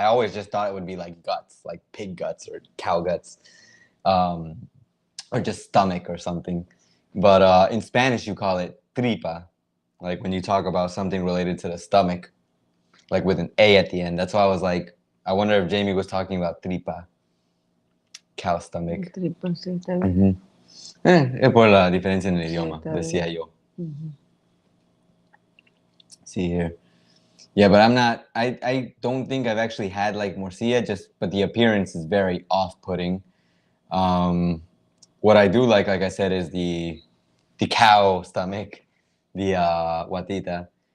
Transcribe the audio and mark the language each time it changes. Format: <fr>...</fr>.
<en>I always just thought it would be like guts, like pig guts or cow guts, or just stomach or something. But in Spanish, you call it tripa, like when you talk about something related to the stomach, like with an A at the end. That's why I was like, I wonder if Jamie was talking about tripa, cow stomach.</en> <es>Tripa, sí, está bien. Es por la diferencia en el idioma, está decía bien. yo.</es> <en>See here. Yeah, but I don't think I've actually had like morcilla, but the appearance is very off-putting. What I do like I said, is the cow stomach, the guatita.</en>